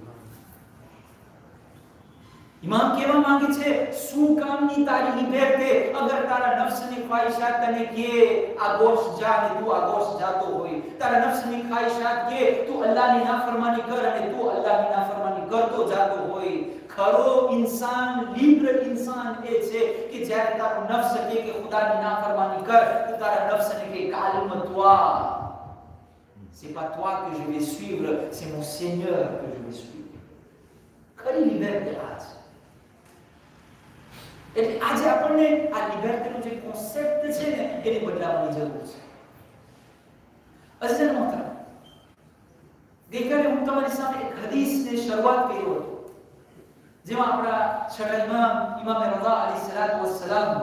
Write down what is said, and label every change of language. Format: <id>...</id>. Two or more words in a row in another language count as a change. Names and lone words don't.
<gu>ઇમામ કહેવા માંગે છે શું કામની તારી લિબર્ટી અગર તારા નફ્સની ખ્વાહિશાત તને કે આ ગોશ જા ને તું આ ગોશ જાતો હોય તારા નફ્સની ખ્વાહિશાત કે તું અલ્લાહની નાફરમાની કર અને તું અલ્લાહની નાફરમાની કરતો જાતો હોય ખરો ઇન્સાન લિબ્ર ઇન્સાન એ છે કે જ્યારે તારો નફ્સ કહે કે ખુદાની નાફરમાની કર તો તારા નફ્સને કહે</gu> <fr>calme toi c'est pas toi que je vais suivre c'est mon Seigneur que je vais suivre</fr> <gu>ખરી લિબર્ટી આ છે એટલે આજે આપણને આ લિબર્ટીનો જે કોન્સેપ્ટ છે ને એને બદલાવવાની જરૂર છે અઝર મોહતરમ ગઈકાલે હું તમારી સામે એક હદીસની શરૂઆત કર્યો હતો જેમાં આપણા છઠ્ઠા ઇમામ રઝા અલૈહિસ્સલાતુ વસ્સલામ</gu>